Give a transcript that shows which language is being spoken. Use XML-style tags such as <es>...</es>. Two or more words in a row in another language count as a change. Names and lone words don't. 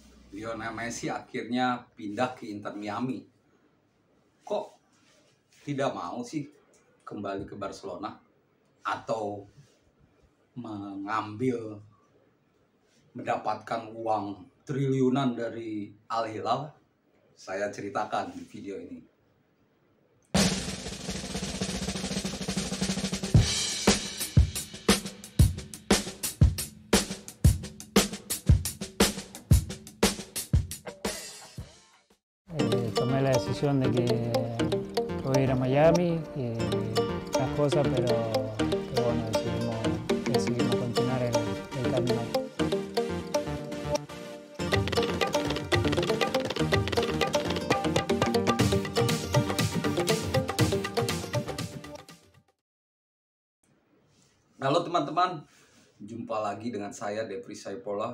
<id>Lionel Messi akhirnya pindah ke Inter Miami. Kok tidak mau sih kembali ke Barcelona atau mendapatkan uang triliunan dari Al Hilal? Saya ceritakan di video ini.</id> <es>Tomé la decisión de que voy a ir a Miami y las cosas, pero bueno, decidimos continuar el camino.</es> <id>Halo teman-teman, jumpa lagi dengan saya Devri Saipola.</id>